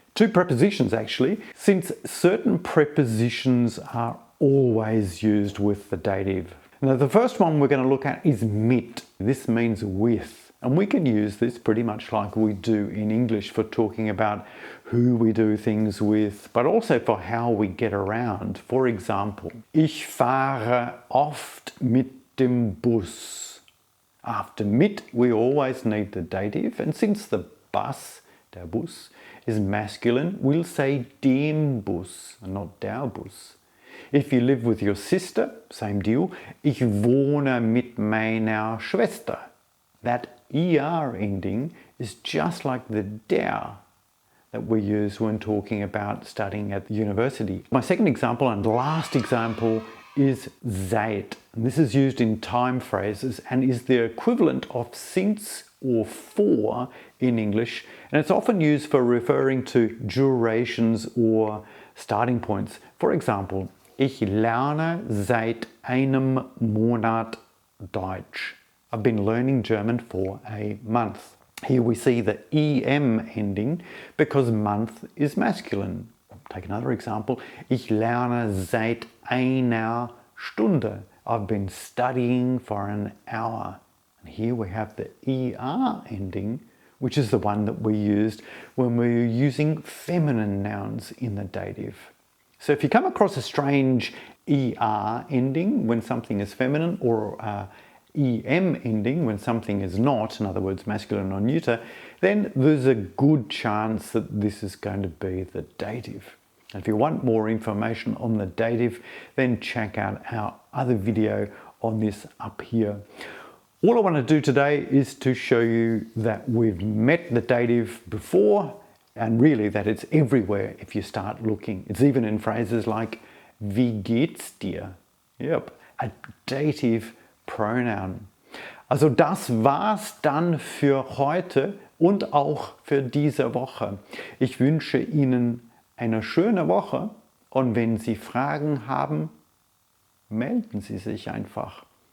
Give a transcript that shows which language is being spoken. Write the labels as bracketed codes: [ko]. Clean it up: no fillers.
[en] Two prepositions actually, since certain prepositions are always used with the dative. Now the first one we're going to look at is mit. This means with. And we can use this pretty much like we do in English for talking about who we do things with, but also for how we get around. For example, [de] ich fahre oft mit dem Bus. [en] After mit, we always need the dative, and since the bus, der Bus, is masculine, we'll say dem Bus and not der Bus. If you live with your sister, same deal. [de] Ich wohne mit meiner Schwester. [en] That ER ending is just like the der that we use when talking about studying at the university. My second example and last example is seit. And this is used in time phrases and is the equivalent of since or for in English, and it's often used for referring to durations or starting points. For example, [de] ich lerne seit einem Monat Deutsch. [en] I've been learning German for a month. Here we see the EM ending because month is masculine. Take another example. [de] Ich lerne seit einer Stunde. [en] I've been studying for an hour. And here we have the ER ending, which is the one that we used when we were using feminine nouns in the dative. So if you come across a strange ER ending when something is feminine, or EM ending when something is not, in other words masculine or neuter, then there's a good chance that this is going to be the dative. And if you want more information on the dative, then check out our other video on this up here. All I want to do today is to show you that we've met the dative before, and really that it's everywhere if you start looking. It's even in phrases like [de] wie geht's dir? [en] Yep, a dative pronoun. [de] Also das war's dann für heute und auch für diese Woche. Ich wünsche Ihnen eine schöne Woche und wenn Sie Fragen haben, melden Sie sich einfach.